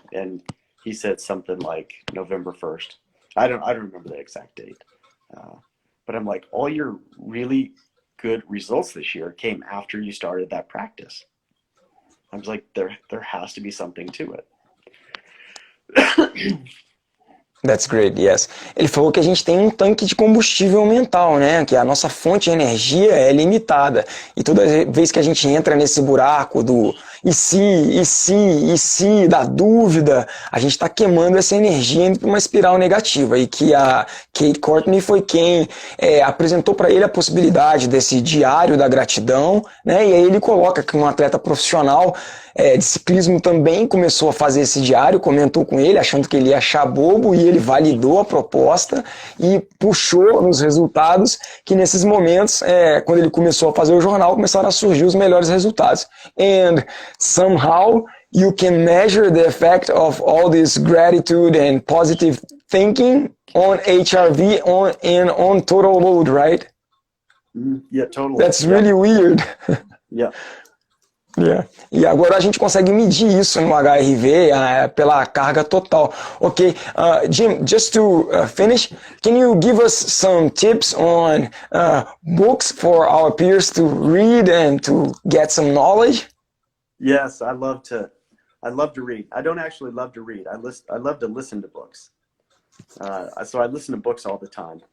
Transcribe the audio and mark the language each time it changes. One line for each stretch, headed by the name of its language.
English: And he said something like November 1st. I don't remember the exact date. But I'm like, all your really good results this year came after you started that practice. I was like, there has to be something to it. That's great, yes.
Portuguese: Ele falou que a gente tem um tanque de combustível mental, né? Que a nossa fonte de energia é limitada. E toda vez que a gente entra nesse buraco do e se, da dúvida, a gente está queimando essa energia indo para uma espiral negativa. E que a Kate Courtney foi quem apresentou para ele a possibilidade desse diário da gratidão, né? E aí ele coloca que um atleta profissional de ciclismo também começou a fazer esse diário, comentou com ele, achando que ele ia achar bobo, e ele validou a proposta e puxou nos resultados que nesses momentos, quando ele começou a fazer o jornal, começaram a surgir os melhores resultados.
English: And somehow you can measure the effect of all this gratitude and positive thinking on HRV and on total load, right? Yeah, totally. That's really weird. Yeah. Yeah.
Portuguese: E agora a gente consegue medir isso no HRV pela carga total.
English: Ok, Jim, just to finish, can you give us some tips on books for our peers to read and to get some knowledge? Yes, I love to read. I don't actually love to read. I love to listen to books. So I listen to books all the time.